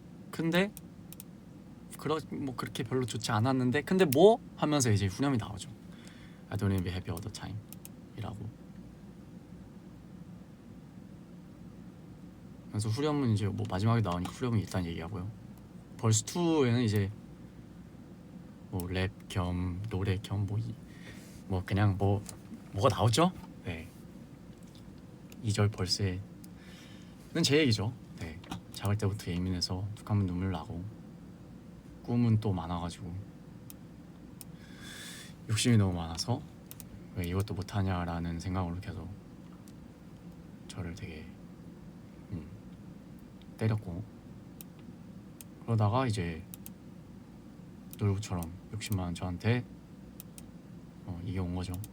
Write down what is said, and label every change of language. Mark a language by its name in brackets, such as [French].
[Korean] 근데 뭐 그렇게 별로 좋지 않았는데, 근데 뭐 하면서 이제 후렴이 나오죠. [English] I don't need to be happy all the time [Korean] 이라고. 그래서 후렴은 이제 뭐 마지막에 나오니까 후렴은 일단 얘기하고요. 벌스 2에는 이제 뭐 랩 겸 노래 겸 뭐 그냥 뭐가 나오죠. 네. 2절 벌스에는 제 얘기죠. 네. 작을 때부터 예민해서 툭하면 눈물 나고 꿈은 또 많아가지고 욕심이 너무 많아서 왜 이것도 못하냐라는 생각으로 계속 저를 되게 때렸고, 그러다가 이제 놀부처럼 욕심 많은 저한테 이게 온 거죠.